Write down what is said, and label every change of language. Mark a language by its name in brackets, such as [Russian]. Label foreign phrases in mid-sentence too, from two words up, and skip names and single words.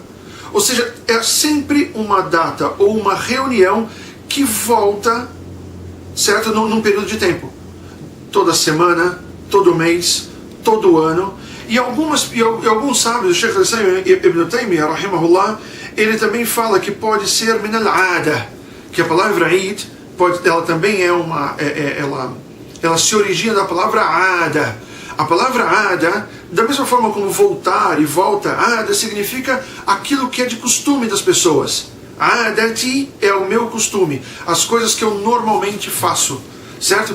[Portuguese] Ou seja, é sempre uma data ou uma reunião que volta, certo? Num período de tempo. Toda semana, todo mês, todo ano. E alguns sábios, o Sheikh al-Islam Ibn Taymiyyah, rahimahullah, ele também fala que pode ser [Arabic] من العادة, [Portuguese] que a palavra Eid, ela também ela se origina da palavra ada. A palavra ada, da mesma forma como voltar e volta, ada significa aquilo que é de costume das pessoas. Adati é o meu costume, as coisas que eu normalmente faço, certo?